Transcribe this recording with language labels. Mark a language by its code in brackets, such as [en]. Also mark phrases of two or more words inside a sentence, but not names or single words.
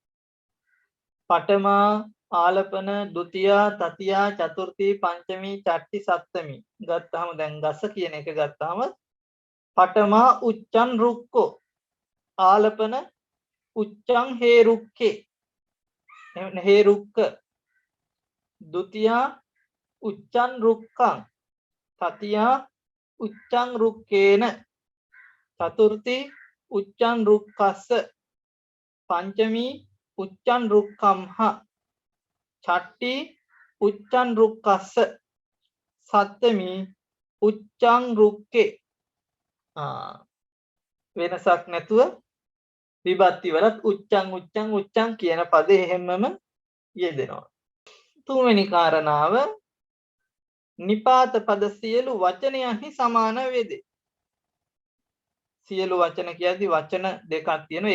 [pi] පඨමා ආලපන ဒ ුතියා තතියා චතුර්ථී පංචමී චට්ටි සප්තමී [si] ගත්තාම දැන් ගස කියන එක ගත්තාම [pi] පඨමා උච්චං රුක්කෝ ආලපන උච්චං හේ රුක්කේ හේ රුක්ක. ဒ ුතියා උච්චං රුක්කං තතියා උච්චං රුක්කේන චතුර්ථී උච්චං රුක්කස්ස පංචමී උච්චං රුක්කම්හ චට්ටි උච්චං රුක්කස්ස සත්තමී උච්චං රුක්කේ. [si] වෙනසක් නැතුව විභක්ති වලත් [pi] උච්චං උච්චං උච්චං [si] කියන පදේ හැමම යෙදෙනවා. තුන්වෙනි කාරණාව නිපාත පද සියලු වචනයන්හි සමාන වේදේ. සියලු වචන කියද්දි වචන දෙකක් තියෙනවා.